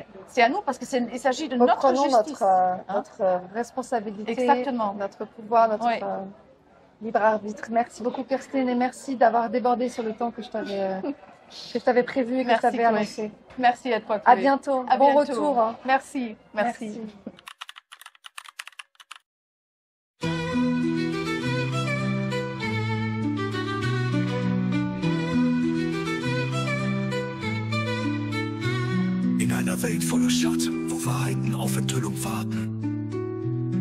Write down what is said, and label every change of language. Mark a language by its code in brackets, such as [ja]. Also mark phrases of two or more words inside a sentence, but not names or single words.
[fr] C'est à nous parce qu'il s'agit de notre justice. Notre responsabilité, exactement. Notre pouvoir, notre libre arbitre. Merci beaucoup Kirsten et merci d'avoir débordé sur le temps que je t'avais prévu et que je t'avais annoncé. Merci à toi. À bientôt. Bon retour. Hein. Merci. [de] In einer Welt voller Schatten, wo Wahrheiten auf Enthüllung warten.